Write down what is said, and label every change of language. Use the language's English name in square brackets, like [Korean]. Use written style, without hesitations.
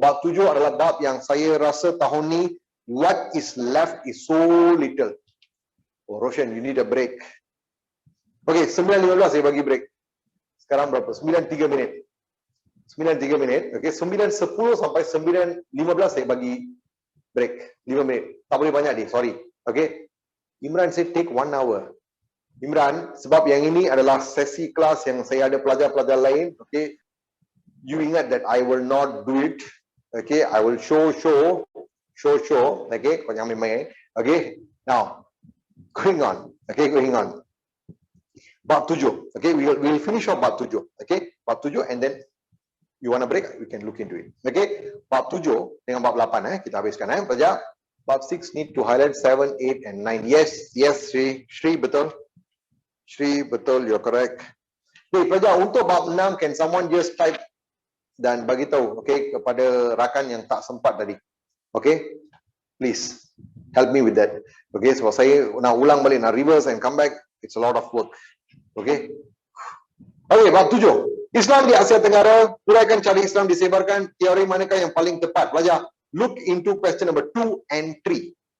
[Malay] Bab 7 adalah bab yang saya rasa tahun ni [English] what is left is so little. Oh, Roshan, you need a break. [Malay] Okay, 9.15 saya bagi break. Sekarang berapa? 9.3 minit. 9.3 minit. Okay, 9.10 sampai 9.15 saya bagi break. 5 minit. Tak boleh banyak dia, sorry. Okay. [English] Imran say take 1 hour. [Malay] Imran, sebab yang ini adalah sesi kelas yang saya ada pelajar-pelajar lain. Okay. [English] You ingat that I will not do it. Okay. I will show. Okay. [Malay] Kau jangan main-main. [English] Okay. Now, going on. Okay, going on. Bab 7. Okay, we'll finish off bab 7. Okay, bab 7 and then you want a break, we can look into it. [Malay] Okay, bab 7 dengan bab 8 kita habiskan pelajar. [English] Bab 6 need to highlight 7, 8 and 9. Yes, Shri betul. Shri betul, you're correct. [Malay] Okay, pelajar, untuk bab 6 [English] can someone just type [Malay] dan bagi tahu, okay, kepada rakan yang tak sempat tadi. [English] Okay, please help me with that. Okay, [Malay] sebab saya nak ulang balik, nak [English] reverse and come back, it's a lot of work. [Malay] Okay. Okay, bab 7. Islam di Asia Tenggara, uraikan cara Islam disebarkan, teori manakah yang paling tepat? Belajar. [English] Look into question number 2 and 3.